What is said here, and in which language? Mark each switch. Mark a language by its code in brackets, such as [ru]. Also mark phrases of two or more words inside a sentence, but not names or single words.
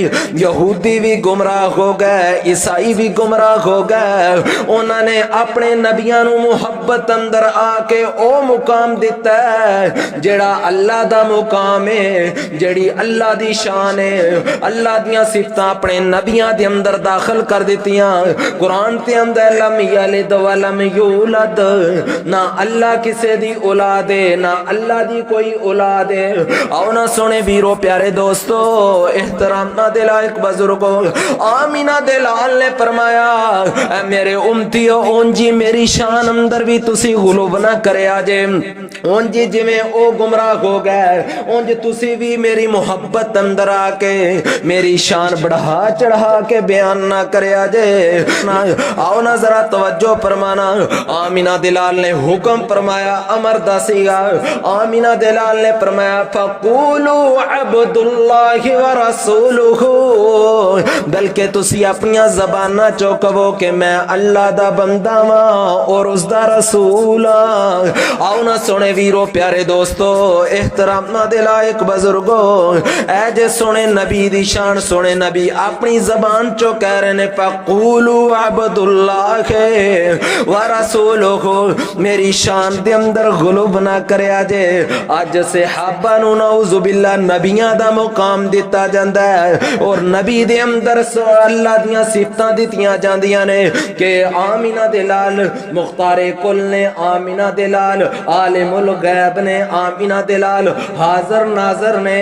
[ur] یہودی بھی گمراہ ہو گئے، عیسائی بھی گمراہ ہو گئے. [pa] انہوں نے اپنے نبیاں نوں محبت اندر آکے او مقام دتا ہے جیہڑا اللہ دا مقام ہے، جیہڑی اللہ دی شان ہے. اللہ دیاں صفتاں اپنے نبیاں دے اندر داخل کر دتیاں. قرآن تے اندر [ar] لم يلد ولم يولد, [pa] نا اللہ کسے دی اولاد ہے نا اللہ دی کوئی اولاد ہے. آؤ نا سونے ویرو پیارے دوستو، احترام نا دے لائق بزرگو، آمنہ دے لال نے فرمایا، اے میرے امتیو، اونجی میری شان اندر بھی تسی غلو نا کریا جے. اونجی جویں او گمراہ ہو گئے، اونج تسی بھی میری محبت اندر آکے میری شان ودھا چڑھا کے بیان نا کریا جے. آؤ نا ذرا توجہ فرمانا. آمنہ دے لال نے حکم فرمایا، امر دسیگا. آمنہ دے لال نے فرمایا, [ar] فقولوا عبد الله ورسوله, [pa] بلکہ تسی اپنی زباناں چوں کہو کہ میں اللہ دا بندہ واں اور اسدا رسول ہاں. آؤ نا سونے ویرو پیارے دوستو، احترام دے لائق بزرگو، اے جے سونے نبی دی شان، سونے نبی اپنی زبان چوں کہہ رہے نے, [ar] فقولوا عبد الله ورسوله, [pa] میری شان دے اندر غلو نا کریا جے. اج صحابہ نوں [ar] نعوذ بالله [pa] نبیاں دا مقام دتا جاندا ہے اور نبی دے اندر اللہ دیاں صفتاں دتیاں جاندیاں نے کہ آمنہ دے لال مختار کل نے، آمنہ دے لال عالم الغیب نے، آمنہ دے لال حاضر ناظر نے.